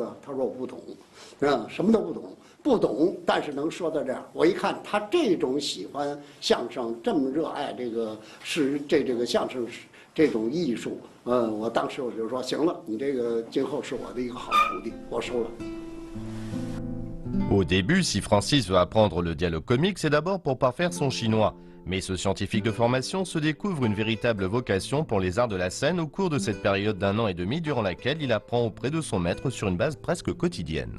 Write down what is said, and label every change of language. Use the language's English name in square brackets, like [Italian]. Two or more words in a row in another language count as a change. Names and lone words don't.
[Chinese] 他说我不懂，什么都不懂，不懂，但是能说到这样。我一看他这种喜欢相声，这么热爱这个这个相声这种艺术。我当时我就说行了，你这个今后是我的一个好徒弟，我收了。 [French] Au début, si Francis veut apprendre le dialogue comique, c'est d'abord pour parfaire son chinois. Mais ce scientifique de formation se découvre une véritable vocation pour les arts de la scène au cours de cette période d'1 an et demi durant laquelle il apprend auprès de son maître sur une base presque quotidienne.